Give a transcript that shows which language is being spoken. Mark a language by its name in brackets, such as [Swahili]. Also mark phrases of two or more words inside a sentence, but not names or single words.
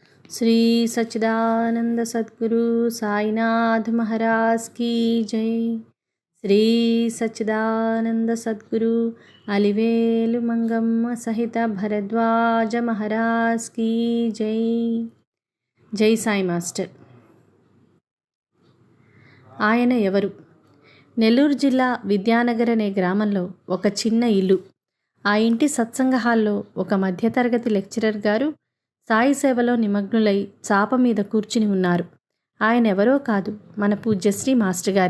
[Hindi] श्री सच्चिदानंद सद्गुरु साईनाथ महाराज की जय। श्री सच्चिदानंद सद्गुरु अलिवेलु मंगम्म सहित भरद्वाज महाराज की जय। जय साई मास्टर। [Telugu] ఆయన ఎవరు? నెల్లూరు జిల్లా విద్యానగర్ అనే గ్రామంలో ఒక చిన్న ఇల్లు. ఆ ఇంటి సత్సంగ హాల్లో ఒక మధ్యతరగతి లెక్చరర్ గారు సాయి సేవలో నిమగ్నులై చాప మీద కూర్చుని ఉన్నారు. ఆయన ఎవరో కాదు, మన పూజ్యశ్రీ మాస్టర్ గారే.